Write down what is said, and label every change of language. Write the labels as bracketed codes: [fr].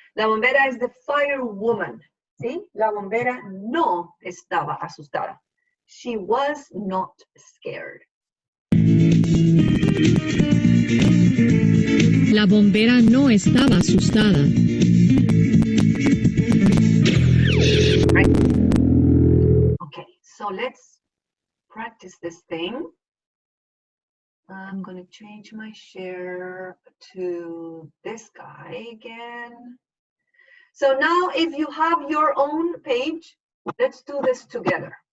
[en] La bombera is the firewoman. [es] ¿Sí? La bombera no estaba asustada. [en] She was not scared. [es] La bombera no estaba asustada. [en] Right. Okay, so let's practice this thing. I'm going to change my share to this guy again. So now if you have your own page, let's do this together.